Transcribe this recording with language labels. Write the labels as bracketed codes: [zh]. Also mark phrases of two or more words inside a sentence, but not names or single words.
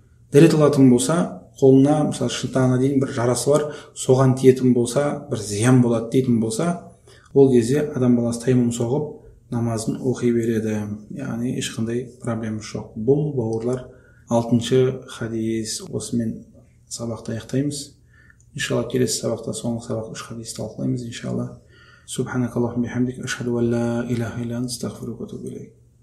[kk] Дәрет алатын болса, қолына мысалы шынтағына дейін бір жарасы бар, соған тиетін болса, бір зиян болады дейтін болса, ол кезде адам баласы тайаммум соғып намазын оқи береді. Яғни ешқандай проблема жоқ. Бұл бауырлар 6-шы хадис. Осымен сабақты аяқтаймыз. Иншалла келесі сабақта соңғы сабақ 3 хадисті талқылаймыз иншалла. [ar] سبحانك اللهم بحمدك أشهد أن لا إله إلا أنت أستغفرك وأتوب إليك.